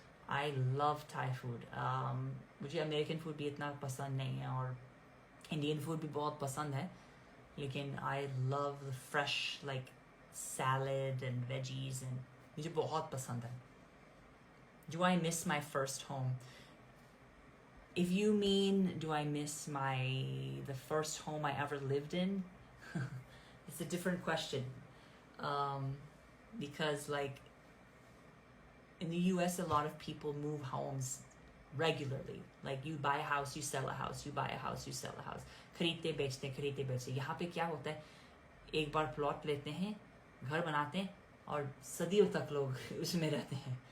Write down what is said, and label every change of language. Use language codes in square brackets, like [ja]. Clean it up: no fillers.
[en] I love Thai food. [hi] मुझे American food भी इतना पसंद नहीं है, और Indian food भी बहुत पसंद है, [en] लेकिन I love the fresh like salad and veggies, and [hi] मुझे बहुत पसंद है. [en] Do I miss my first home? If you mean, do I miss the first home I ever lived in? It's a different question. Because like in the US, a lot of people move homes regularly. Like you buy a house, you sell a house, you buy a house, you sell a house. [hi] खरीदते बेचते. यहाँ पे क्या होता है, एक bar plot लेते हैं, घर बनाते हैं, और सदियों तक लोग उसमें रहते हैं.